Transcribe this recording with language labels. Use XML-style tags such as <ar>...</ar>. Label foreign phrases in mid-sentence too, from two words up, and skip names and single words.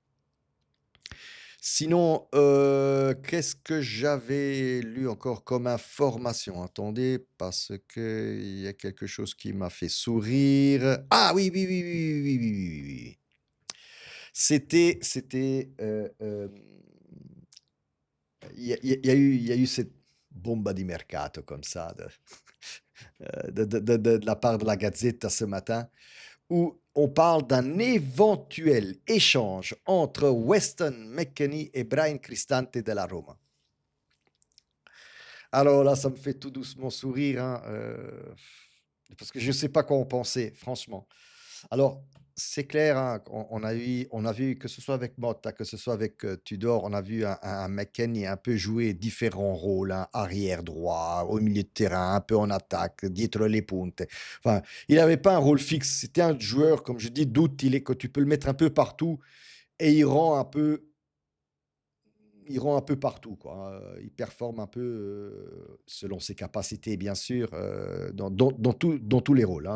<fr>Sinon, qu'est-ce que j'avais lu encore comme information? Attendez, parce qu'il y a quelque chose qui m'a fait sourire. Ah oui, oui, oui, oui, oui, oui, oui, oui, oui, oui, oui. Il y a eu cette</fr> <it>bomba di mercato</it> <fr>comme ça de la part de la Gazzetta ce matin, où on parle d'un éventuel échange entre Weston McKennie et Bryan Cristante de la Roma. Alors là, ça me fait tout doucement sourire, hein, parce que je ne sais pas quoi en penser, franchement. Alors, c'est clair, hein, on a vu que ce soit avec Motta, que ce soit avec, Tudor, on a vu un McKennie un peu jouer différents rôles, hein, arrière droit, au milieu de terrain, un peu en attaque,</fr> <it>dietro le punte.</it> <fr>Enfin, il n'avait pas un rôle fixe. C'était un joueur, comme je dis, d'utile, que tu peux le mettre un peu partout et il rend un peu partout, quoi, il performe un peu, selon ses capacités bien sûr, dans tous les rôles, hein.</fr>